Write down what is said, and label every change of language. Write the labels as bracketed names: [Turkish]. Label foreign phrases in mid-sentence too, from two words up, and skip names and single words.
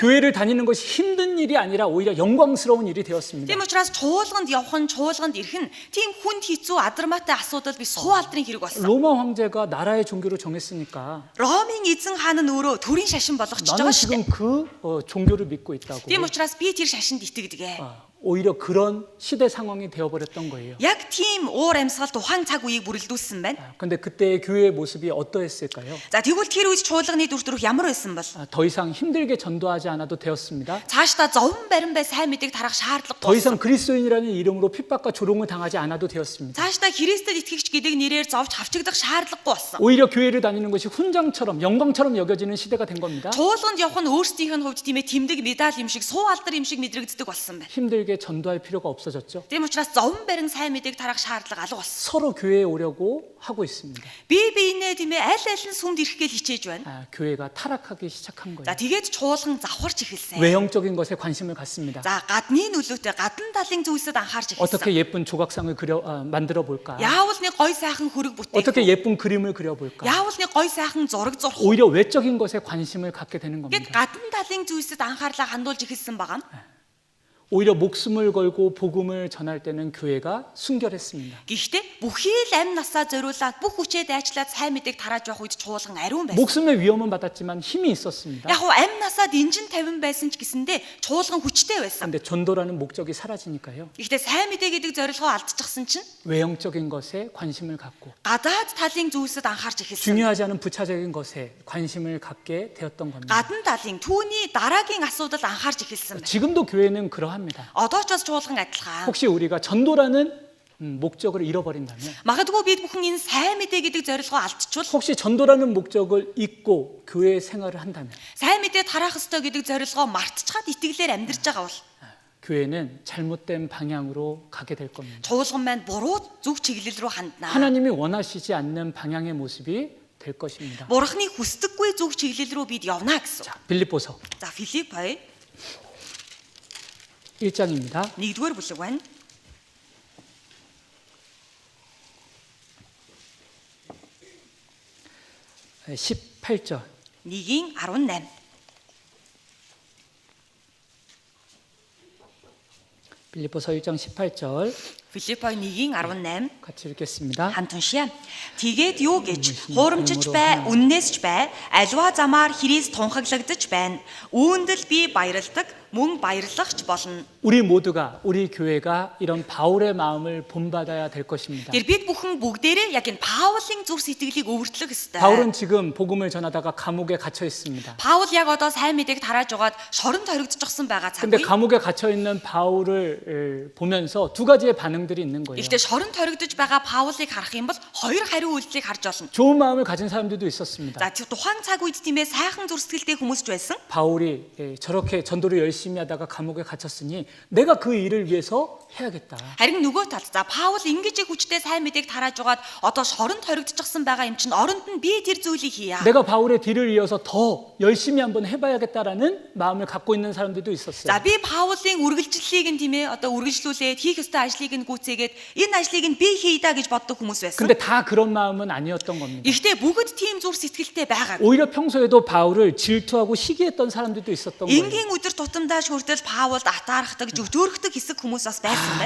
[Korean] 교회를 다니는 것이 힘든 일이 아니라 오히려 영광스러운 일이 되었습니다. [Mongolian] Тийм учраас чуулганд явах нь чуулганд ирэх нь тийм хүнд хэцүү адармаатай асуудал би суу алдрын хэрэг болсон. [Korean] 로마 황제가 나라의 종교를 정했으니까 [Mongolian] Ромын эзэн хаан нь өөрөө төрийн шашин болгочихж [Korean] 나는 [Mongolian] байгаа шүү [Korean] 지금 [Mongolian] дээ. [Korean] 그 종교를 믿고 있다고. [Mongolian] Тийм учраас би тэр шашинд итгэдэг. [Korean] 오히려 그런 시대 상황이 되어버렸던 거예요. [Mongolian] Яг тийм уур амьсгал тухайн цаг үеийг бүрэлдүүлсэн байна. [Korean] 근데 그때의 교회의 모습이 어떠했을까요? [Mongolian] За тэгвэл тэр үед чуулганы дүр төрх ямар байсан бол? [Korean] 더 이상 힘들게 전도하지 않아도 되었습니다. [Mongolian] Цаашдаа зовн барин бай сайн мэдээг тарах шаардлагагүй. [Korean] 더 이상 그리스도인이라는 이름으로 핍박과 조롱을 당하지 않아도 되었습니다. [Mongolian] Цаашдаа Христэд итгэгч гэдэг нэрээр зовж хавчигдах шаардлагагүй болсон. [Korean] 오히려 교회를 다니는 것이 훈장처럼 영광처럼 여겨지는 시대가 된 겁니다. [Mongolian] Чуулганд явах нь өөрсдийнх нь хувьд тийм ээ тэмдэг медаль юм шиг, суу алдар юм шиг мэдрэгддэг болсон байна. [Korean] 힘들게 전도할 필요가 없어졌죠. [Mongolian] Тийм учраас зовн барин сайн мэдээг тарах шаардлага алга болсон. [Korean] 서로 교회에 오려고 하고 있습니다. [Mongolian] Бие биенээ тийм ээ аль аль нь сүмд ирэх гээл хичээж байна. [Korean] 교회가 타락하기 시작한 [Mongolian] За [Korean] 거예요. [Mongolian] тэгээд чуулган завхарч эхэлсэн. [Korean] 외형적인 것에 관심을 갖습니다. [Mongolian] За гадны нөлөөтэй гадна талын зүйлсэд анхаарч [Korean] 어떻게 [Mongolian] эхэлсэн. [Korean] 예쁜 조각상을 만들어 볼까? [Mongolian] Яавал нэг гой сайхан хөрөг [Korean] 어떻게 [Mongolian] бүтээх. [Korean] 예쁜 그림을 그려볼까? [Mongolian] Яавал нэг гой сайхан зураг зурх. [Korean] 오히려 외적인 것에 관심을 갖게 되는 [Mongolian] Гэт [Korean] 겁니다. [Mongolian] гадна талын зүйлсэд анхаарлаа хандуулж эхэлсэн байгаа. [Korean] 오히려 목숨을 걸고 복음을 전할 때는 교회가 순결했습니다. [Mongolian] Гэхдээ бүхий л амь насаа зориулаад бүх хүчээ дайчлаад сайн мэдээг тарааж явах үед чуулган ариун байсан. [Korean] 목숨의 위험은 받았지만 힘이 있었습니다. [Mongolian] Яг уу амь насаа дэнжин тавин байсан ч гэсэндэ чуулган хүчтэй байсан. [Korean] 그런데 전도라는 목적이 사라지니까요. [Mongolian] Гэхдээ сайн мэдээ гэдэг зорилгоо алдчихсан чинь [Korean] 외형적인 것에 관심을 갖고 [Mongolian] гадаад талын зүйлсэд анхаарч эхэлсэн. [Korean] 중요하지 않은 부차적인 것에 관심을 갖게 되었던 겁니다. [Mongolian] Гадна талын түүний дараагийн асуудал анхаарч эхэлсэн байна. [Korean] 지금도 교회는 그러합니다. [Mongolian] Одоо ч бас чуулган адилхан. [Korean] 혹시 우리가 전도라는 목적을 잃어버린다면, [Mongolian] Магадгүй бид бүхэн энэ сайн мэдээ гэдэг зорилгоо алдчихвал [Korean] 혹시 전도라는 목적을 잊고 교회 생활을 한다면 [Mongolian] сайн мэдээ тараах ёстой гэдэг зорилгоо мартчихад итгэлээр амьдрж байгаа бол [Korean] 교회는 잘못된 방향으로 가게 될 겁니다. [Mongolian] чуулган маань буруу зөв чиглэл рүү ханднаа. [Korean] 하나님이 원하시지 않는 방향의 모습이 될 것입니다. [Mongolian] Бурхны хүсдэггүй зөв чиглэл рүү бид явна гэсэн. [Korean] 자, 빌립보서 [Mongolian] За Филиппой [Korean] 1장입니다. [Mongolian] 1-р бүлэг байна. [Korean] 18절. [Mongolian] 1:18. [Korean] 빌립보서 1장 18절. [Mongolian] Филиппо 1:18 [Korean] 같이 읽겠습니다. [Mongolian] хамт уншия. Тэгээд юу гэж хуурамчиж бай, үннээс ч бай, аливаа замаар Христ тунхаглагдаж байна. Үүнд л би баярладаг, мөн баярлахч болно. [Korean] 우리 모두가 우리 교회가 이런 바울의 마음을 본받아야 될 것입니다. [Mongolian] Тэр бид бүхэн бүгдээрээ яг энэ Паулын зүрх сэтгэлийг өвөртлөх ёстой. [Korean] 바울은 지금 복음을 전하다가 감옥에 갇혀 있습니다. [Mongolian] Паул яг одоо сайн мэдээг тарааж байгаад шоронд хоригдчихсан байгаа [Korean] 근데 [Mongolian] цаг үе. [Korean] 감옥에 갇혀 있는 바울을 보면서 두 가지의 반응들이 있는 거예요. [Mongolian] Гэхдээ шоронд хоригдож байгаа Паулыг харах юм бол хоёр хариу үйлдэлийг харж болно. [Korean] 좋은 마음을 가진 사람들도 있었습니다. [Mongolian] За тухайн цаг үед тийм ээ сайхан зүрх сэтгэлтэй хүмүүс ч байсан. [Korean] 바울이 저렇게 전도를 열심히 하다가 감옥에 갇혔으니 내가 그 일을 위해서 해야겠다. [Mongolian] Харин нөгөө талд за Паул ингэж их хүчтэй сайн мэдээг тарааж байгаад одоо шоронд хоригдчихсан байгаа юм чинь оронд нь би тэр зүйлийг хийя. [Korean] 내가 바울의 뒤를 이어서 더 열심히 한번 해봐야겠다라는 마음을 갖고 있는 사람들도 있었어요. [Mongolian] За би Паулын үргэлжлэлийг нь тийм ээ одоо үргэлжлүүлээд хийх ёстой ажлыг нь гүйцээгээд энэ ажлыг нь би хийдаа гэж боддог хүмүүс байсан. [Korean] 근데 다 그런 마음은 아니었던 겁니다. [Mongolian] Гэхдээ бүгд тийм зүрх сэтгэлтэй байгаа. [Korean] 오히려 평소에도 바울을 질투하고 시기했던 사람들도 있었던 거예요. [Mongolian] Энгийн өдөр тутамдаа шүртэл Паулд атаархдаг, зөвдөөрөхдөг хэсэг хүмүүс бас байсан байна.